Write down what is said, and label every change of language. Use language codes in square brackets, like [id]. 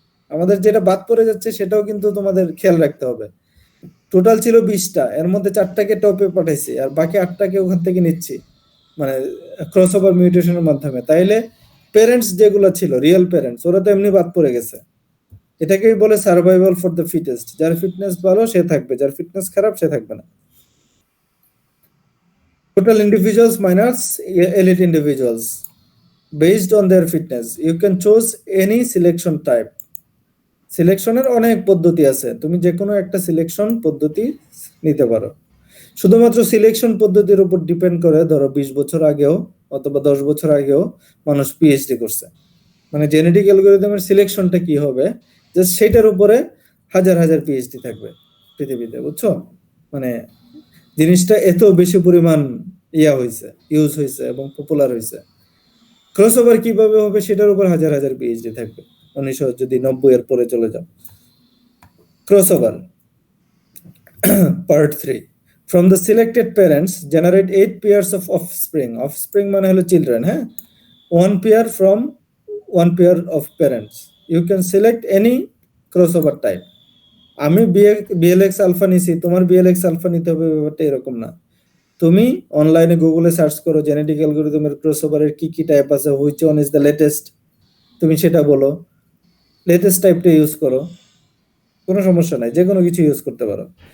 [bn] আমাদের যেটা বাদ পড়ে যাচ্ছে সেটাও কিন্তু তোমাদের খেয়াল রাখতে হবে। টোটাল ছিল 20টা, এর মধ্যে 4টাকে টপে পাঠাইছি আর বাকি 8টাকে ওখান থেকে নিচ্ছি, মানে ক্রসওভার মিউটেশনের মাধ্যমে। তাইলে প্যারেন্টস যেগুলো ছিল রিয়েল প্যারেন্টস, ওরা তো এমনি বাদ পড়ে গেছে। এটাকেই বলে [en] Survival for the fittest. [bn] যার ফিটনেস ভালো সে থাকবে, যার ফিটনেস খারাপ সে থাকবে না। [en] Total individuals minus elite individuals based on their fitness. You can choose any selection type. [bn] সিলেকশনের অনেক পদ্ধতি আছে, তুমি যে কোনো একটা সিলেকশন পদ্ধতি নিতে পারো। শুধুমাত্র সিলেকশন পদ্ধতির উপর ডিপেন্ড করে ধরো 20 বছর আগেও অথবা 10 বছর আগেও মানুষ পিএইচডি করছে, মানে জেনেটিক অ্যালগরিদমের সিলেকশনটা কি হবে জাস্ট সেটার উপরে হাজার হাজার পিএইচডি থাকবে পৃথিবীতে, বুঝছো? মানে জিনিসটা এত বেশি পরিমাণ ইউজ হয়েছে এবং পপুলার হয়েছে। ক্রসওভার কিভাবে হবে সেটার উপর হাজার হাজার পিএইচডি থাকবে। 1990 এর পরে চলে যাও। [en] Crossover part 3। From the selected parents generate 8 pairs of offspring. [bn] Offspring মানে হলো চিলড্রেন, হ্যাঁ? [en] One pair from one pair of parents. You can select any crossover type. [bn] আমি বিএলএক্স আলফা নিছি, তোমার বিএলএক্স আলফা নিতে হবে ব্যাপারটা এরকম না। তুমি অনলাইনে গুগলে সার্চ করো জেনেটিক অ্যালগরিদমের ক্রসওভারের কি কি টাইপ আছে, [en] which one is the latest, [bn] তুমি সেটা বলো, লেটেস্ট টাইপটা ইউজ করো, কোনো সমস্যা নাই, যে কোনো কিছু ইউজ করতে পারো।